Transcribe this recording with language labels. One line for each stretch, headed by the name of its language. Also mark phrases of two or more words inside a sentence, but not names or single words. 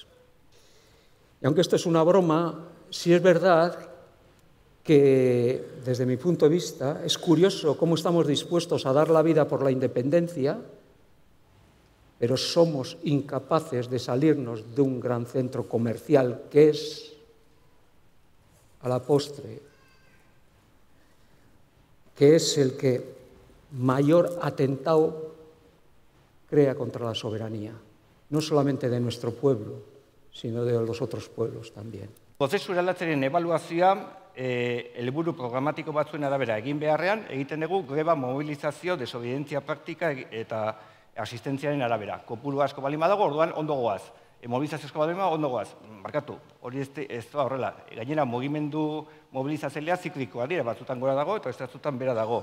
Spanish: Y aunque esto es una broma, sí es verdad que, desde mi punto de vista, es curioso cómo estamos dispuestos a dar la vida por la independencia, pero somos incapaces de salirnos de un gran centro comercial que es, a la postre, que es el que mayor atentado crea contra la soberanía, no solamente de nuestro pueblo, sino de los otros pueblos también.
Basque: Prozesu eraldatzaren ebaluazioa helburu programatiko batzuen arabera egin beharrean, egiten dugu greba mobilizazio, desobedientzia praktika eta asistentziaren arabera. Kopuru asko balin badago, orduan ondo goaz. Mobilizazio asko balin badago, ondo goaz. Barkatu, hori ez da horrela. Gainera, mugimendu mobilizatzailea ziklikoa dira, batzutan gora dago eta batzutan bera dago.